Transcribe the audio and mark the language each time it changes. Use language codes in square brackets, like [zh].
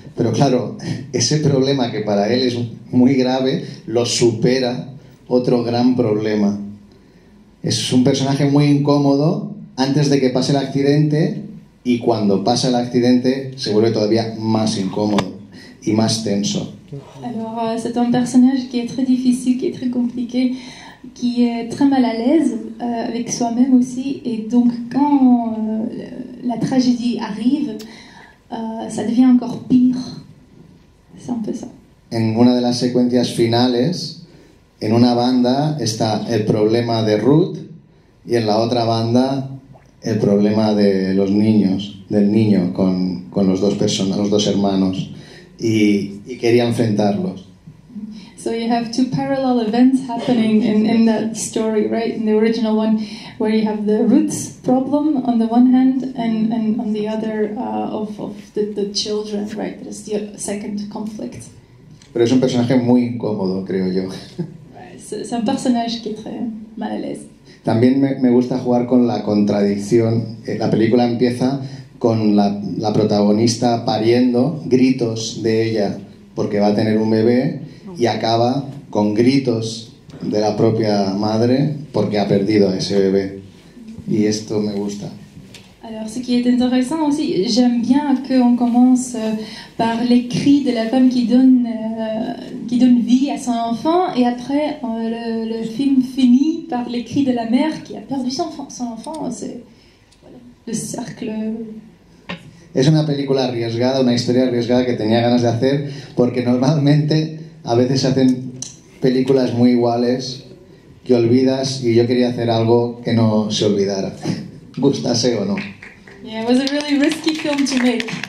[es] Pero claro, ese problema que para él es muy grave lo supera otro gran problema. Es un personaje muy incómodo antes de que pase el accidente, y cuando pasa el accidente se vuelve todavía más incómodo y más tenso. [fr] Alors, c'est un personnage qui est très difficile, qui est très compliqué, qui est très mal à l'aise avec soi-même aussi, et donc quand la tragédie arrive, ça devient encore pire. C'est un peu ça. [es] En una de las secuencias finales, en una banda está el problema de Ruth y en la otra banda el problema de los niños, del niño con los dos hermanos, y quería enfrentarlos. [en] So you have two parallel events happening in that story, right? In the original one, where you have the roots problem on the one hand, and on the other of the children, right? There's the second conflict. [es] Pero es un personaje muy incómodo, creo yo. [fr] C'est un personnage qui est très mal à l'aise. [es] También me gusta jugar con la contradicción. La película empieza con la protagonista pariendo, gritos de ella porque va a tener un bebé, y acaba con gritos de la propia madre porque ha perdido a ese bebé. Y esto me gusta. [fr] Alors, ce qui est intéressant aussi, j'aime bien qu'on commence par les cris de la femme qui donne vie à son enfant, et après le film finit par les cris de la mère qui a perdu son enfant. C'est voilà, le cercle. [es] Es una película arriesgada, una historia arriesgada que tenía ganas de hacer, porque normalmente a veces se hacen películas muy iguales que olvidas, y yo quería hacer algo que no se olvidara, gustase o no. [en] Yeah, it was a really risky film to make.